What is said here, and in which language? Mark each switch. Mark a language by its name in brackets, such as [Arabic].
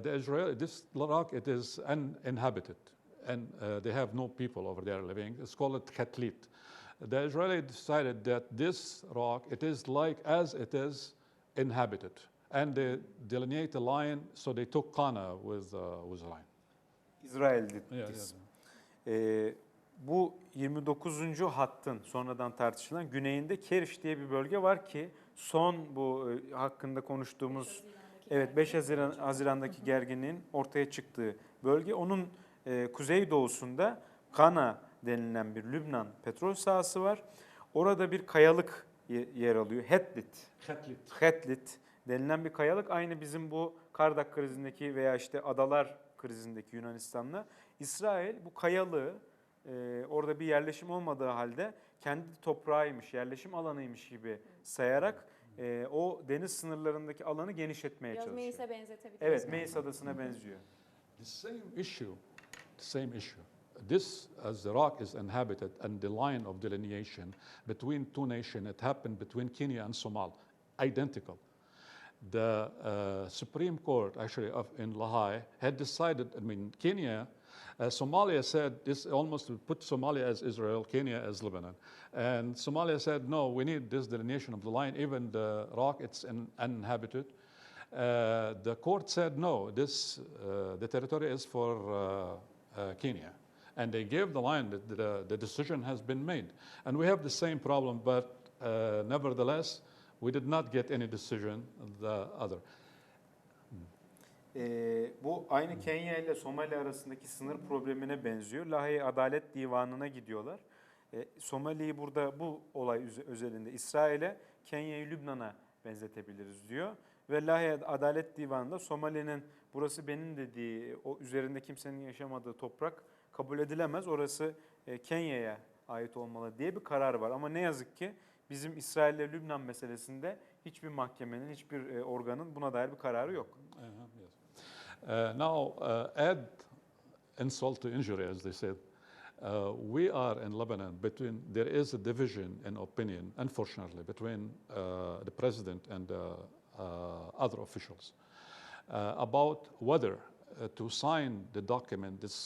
[English] This rock, it is uninhabited, and they have no people over there living. It's called Khatlit. The Israeli decided that this rock, it is like as it is inhabited, and they delineate the line, so they took Qana with the line. [Turkish] İsrail dediniz. Bu 29. hattın sonradan tartışılan güneyinde Keriş diye bir bölge var ki son bu hakkında konuştuğumuz 5 Haziran'daki gerginliğin ortaya çıktığı bölge. Onun kuzeydoğusunda Kana denilen bir Lübnan petrol sahası var. Orada bir kayalık yer alıyor. Khatlit denilen bir kayalık. Aynı bizim bu Kardak krizindeki veya işte adalar krizindeki Yunanistan'la. İsrail bu kayalığı orada bir yerleşim olmadığı halde kendi toprağıymış, yerleşim alanıymış gibi sayarak o deniz sınırlarındaki alanı genişletmeye çalışıyor. Meis'e benzetebiliriz. Evet, Meis adasına benziyor. [English] The same issue. This, as the rock is inhabited and the line of delineation between two nations, it happened between Kenya and Somalia, identical. The Supreme Court, actually, in Lahai, had decided, Kenya, Somalia said this almost would put Somalia as Israel, Kenya as Lebanon. And Somalia said, no, we need this delineation of the line, even the rock, it's uninhabited. The court said, no, the territory is for Kenya. And they gave the line that the decision has been made. And we have the same problem, but nevertheless, we did not get any decision, the other. [Turkish] Bu aynı Kenya ile Somali arasındaki sınır problemine benziyor. Lahey Adalet Divanı'na gidiyorlar. Somali'yi burada bu olay özelinde İsrail'e, Kenya'yı Lübnan'a benzetebiliriz diyor. Ve Lahey Adalet Divanı'nda Somali'nin burası benim dediği, o üzerinde kimsenin yaşamadığı toprak kabul edilemez. Orası Kenya'ya ait olmalı diye bir karar var. Ama ne yazık ki bizim İsrail ile Lübnan meselesinde hiçbir mahkemenin, hiçbir organın buna dair bir kararı yok. [English] Yes. Now, add insult to injury, as they said. We are in Lebanon there is a division in opinion, unfortunately, between the president and other officials about whether to sign the document.